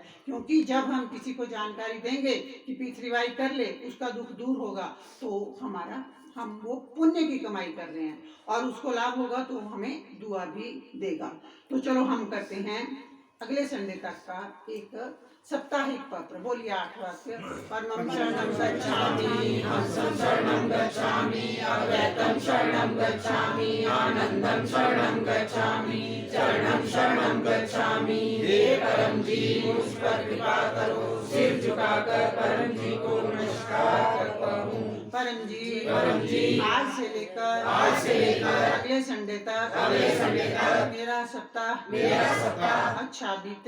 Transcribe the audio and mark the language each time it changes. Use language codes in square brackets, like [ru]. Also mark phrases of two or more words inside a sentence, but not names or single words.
[hi] क्योंकि जब हम किसी को जानकारी देंगे कि पृथ्वीबाई कर ले, उसका दुख दूर होगा, तो हम वो पुण्य की कमाई कर रहे हैं और उसको लाभ होगा तो हमें दुआ भी देगा। तो चलो हम करते हैं अगले संडे तक का एक साप्ताहिक पत्र। बोलिए 8 वाक्य। [sa] परमं शरणं गच्छामि, हंसं शरणं गच्छामि, अद्वैतं शरणं गच्छामि, आनंदं शरणं गच्छामि, चरणं शरणं गच्छामि। [hi] हे परम जी मुझ पर कृपा करो, सिर झुकाकर परम जी को नमस्कार करता हूँ। परम जी आज से लेकर अगले संडे तक मेरा सप्ताह अच्छा बीते।